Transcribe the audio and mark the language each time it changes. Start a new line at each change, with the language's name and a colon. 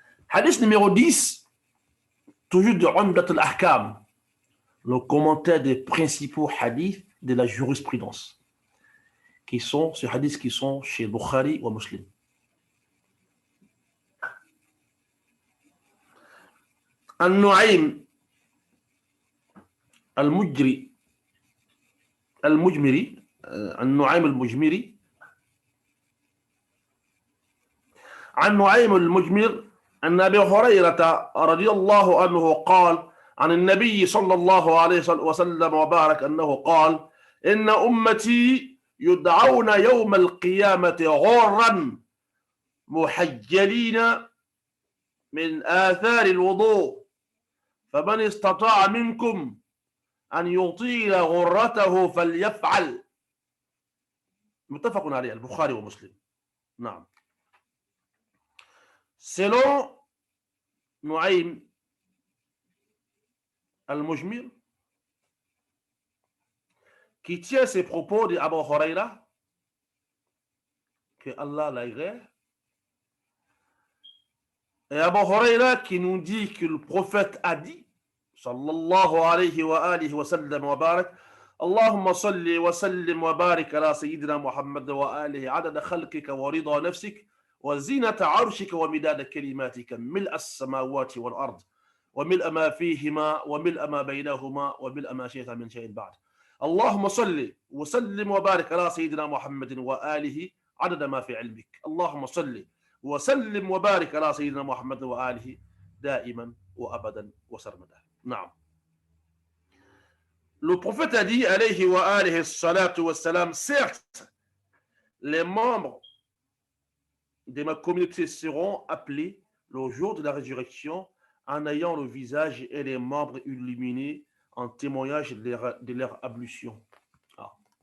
French: Hadith numéro 10, toujours de Umdat al-Ahkam, le commentaire des principaux hadiths de la jurisprudence, ces hadiths qui sont chez Bukhari ou Muslim.
Arabic: An-Nu'aym al-Mujmiri, An-Nu'aym al-Mujmiri, An-Nu'aym al-Mujmir, أن أبي هريرة رضي الله عنه قال عن النبي صلى الله عليه وسلم وبارك أنه قال إن أمتي يدعون يوم القيامة غرا محجلين من آثار الوضوء فمن استطاع منكم أن يطيل غرته فليفعل. متفق عليه البخاري ومسلم. نعم.
French: Selon Nu'aym al-Mujmir, qui tient ses propos d'Abu Huraira, que Allah l'agrée, et Abu Huraira qui nous dit que le prophète a dit,
Arabic: sallallahu alayhi wa alihi wa sallam wa barak, اللهم صل وسلم وبارك على سيدنا محمد وآله عدد خلقك ورضا نفسك وزينة عرشك ومداد كلماتك ملء السماوات والأرض وملء ما فيهما وملء ما بينهما وملء ما شئت من شيء بعد. اللهم صل وسلم وبارك على سيدنا محمد وآله عدد ما في علمك. اللهم صل وسلم وبارك على سيدنا محمد وآله دائما وأبدا وسرمدا. نعم.
French: Le prophète a dit,
Arabic: alayhi wa alihi salatu wa salam,
French: certes, les membres de ma communauté seront appelés le jour de la résurrection en ayant le visage et les membres illuminés en témoignage de leur ablution. Ah.